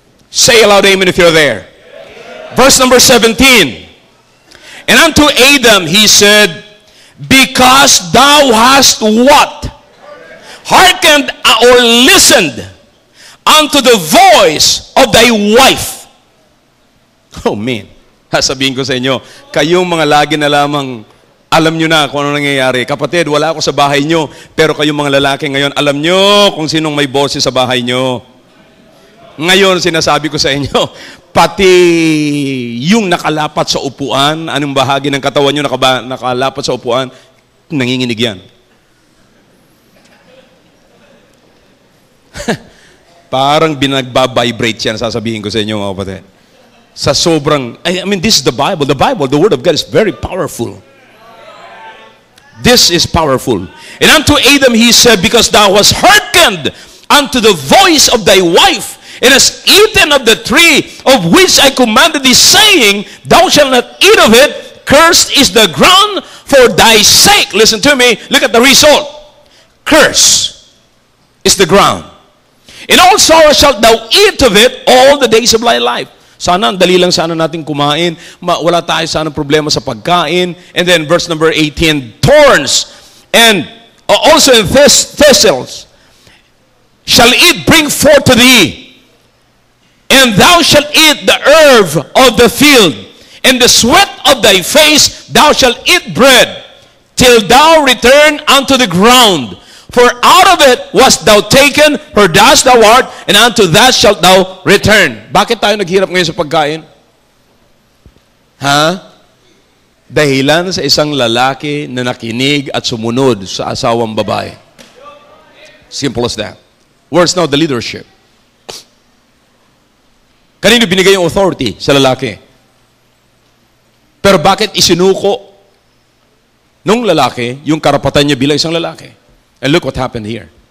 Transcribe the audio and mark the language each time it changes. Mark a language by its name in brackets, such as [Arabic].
[English] Say aloud amen if you're there. Verse number 17. And unto Adam he said, because thou hast what? Hearkened or listened unto the voice of thy wife. Oh man, [Filipino] sabihin ko sa inyo, kayong mga lagi na lamang alam nyo na kung ano nangyayari. Kapatid, wala ako sa bahay nyo, pero kayong mga lalaki ngayon, alam nyo kung sinong may boses sa bahay nyo. Ngayon, sinasabi ko sa inyo, pati yung nakalapat sa upuan, anong bahagi ng katawan nyo nakalapat sa upuan, nanginginig yan. Parang binagbabibrate yan, sasabihin ko sa inyo mga kapatid. Sa sobrang, [English] I mean, this is the Bible. The Bible, the Word of God is very powerful. This is powerful. And unto Adam he said, because thou hast hearkened unto the voice of thy wife, and hast eaten of the tree of which I commanded thee, saying, thou shalt not eat of it, cursed is the ground for thy sake. Listen to me, look at the result. Curse is the ground. In all sorrow shalt thou eat of it all the days of thy life. [Filipino] Sana, ang dali lang sana natin kumain. Wala tayo sana problema sa pagkain. [English] And then verse number 18, thorns and also in thistles shall it bring forth to thee. And thou shalt eat the herb of the field. And the sweat of thy face thou shalt eat bread, till thou return unto the ground. For out of it wast thou taken, for dust thou art, and unto that shalt thou return. [Filipino] Bakit tayo naghirap ngayon sa pagkain? Dahilan sa isang lalaki na nakinig at sumunod sa asawang babae. [English] Simple as that. Where's now the leadership? [Filipino] Kanino binigay yung authority? Sa lalaki. Pero bakit isinuko nung lalaki yung karapatan niya bilang isang lalaki? [English] And look what happened here.